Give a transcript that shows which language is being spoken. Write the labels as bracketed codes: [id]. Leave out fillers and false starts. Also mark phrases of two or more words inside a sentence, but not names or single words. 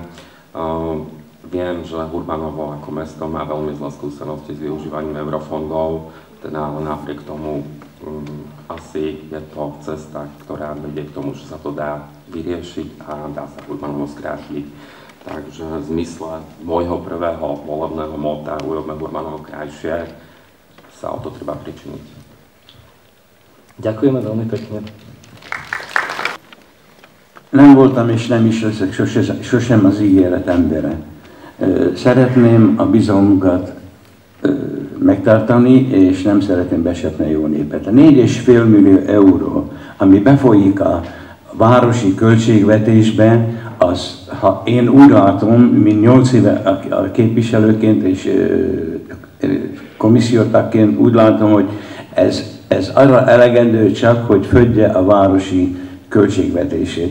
[sk] Viem, že Urbanovo ako mesto má veľmi zlé skúsenosti s využívaním eurofondov, teda ale napriek tomu asi je to cesta, ktorá vedie k tomu, že sa to dá vyriešiť a dá sa Urbanovo skrátiť. Takže v zmysle môjho prvého volebného móta Urobme Urbanovo krajšie sa o to treba pričiniť. Ďakujeme veľmi pekne. [hu] Nem voltam és nem is leszek sosem az ígéret embere. Szeretném a bizalmukat megtartani, és nem szeretném besepni a jó népet. A 4,5 millió euró, ami befolyik a városi költségvetésbe, az, ha én úgy látom, mint 8 éve a képviselőként és komissziótagként úgy látom, hogy ez arra elegendő csak, hogy födje a városi költségvetését.